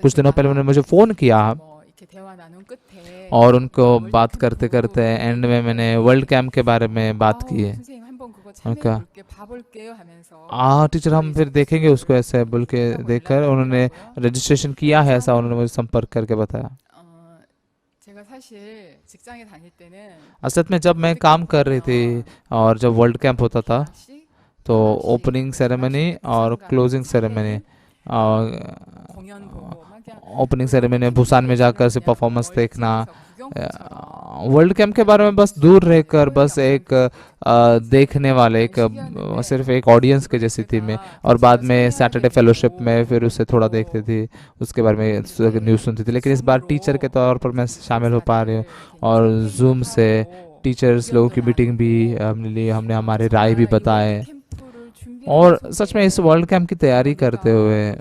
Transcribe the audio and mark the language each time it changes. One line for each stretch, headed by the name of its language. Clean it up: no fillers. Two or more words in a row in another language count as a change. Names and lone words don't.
Hindi: कुछ दिनों पहले उन्होंने मुझे फ़ोन किया और उनको बात करते करते एंड में मैंने
English: world camp
Hindi: के बारे में बात की है। उनका टीचर हम फिर देखेंगे उसको, ऐसे बोल के देखकर उन्होंने रजिस्ट्रेशन किया है, ऐसा उन्होंने मुझे संपर्क करके बताया।
Korean: 제가 사실 직장에 다닐 때는
Hindi: असलियत में जब मैं काम कर रही थी और जब
English: world camp
Hindi: होता था 씩
English: तो opening ceremony और closing ceremony और
Korean: 공연 보고 막 그냥
English: opening ceremony
Hindi: में बुसान में जाकर से
Korean: 그냥
Hindi: परफॉर्मेंस देखना
Korean: 구경꾼처럼
English: world camp
Hindi: के बारे में बस दूर रहकर बस एक देखने वाले एक सिर्फ एक ऑडियंस के जैसी थी मैं और बाद में
English: Saturday fellowship
Hindi: में फिर उसे थोड़ा देखती थी उसके बारे में न्यूज़ सुनती थी लेकिन इस बार टीचर के तौर पर मैं शामिल हो पा रही हूँ और जूम से टीचर्स लोगों की मीटिंग भी हमने ली हमने हमारे राय भी बताए और सच में इस
English: world camp
Hindi: की तैयारी करते हुए